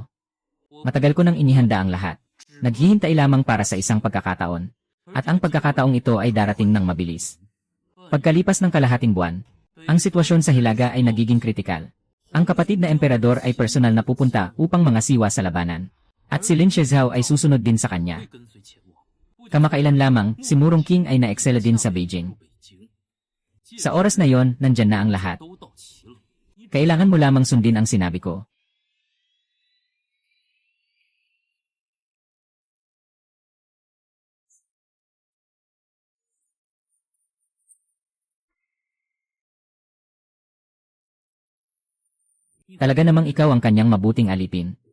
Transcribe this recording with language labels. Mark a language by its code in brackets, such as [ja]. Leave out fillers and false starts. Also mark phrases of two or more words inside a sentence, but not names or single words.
[tl] Matagal ko nang inihanda ang lahat. Naghihintay lamang para sa isang pagkakataon. At ang pagkakataong ito ay darating ng mabilis. Pagkalipas ng kalahating buwan, ang sitwasyon sa Hilaga ay nagiging kritikal. Ang kapatid na emperador ay personal na pupunta upang mangasiwa sa labanan. At si Lin Shizhao ay susunod din sa kanya. [zh] 会跟随前往。 [tl] Kamakailan lamang, si Murong King ay na-excel din sa Beijing. Sa oras na yon, nandyan na ang lahat. [zh] 都到齐了。 [tl] Kailangan mo lamang sundin ang sinabi ko. Talaga namang ikaw ang kanyang mabuting alipin.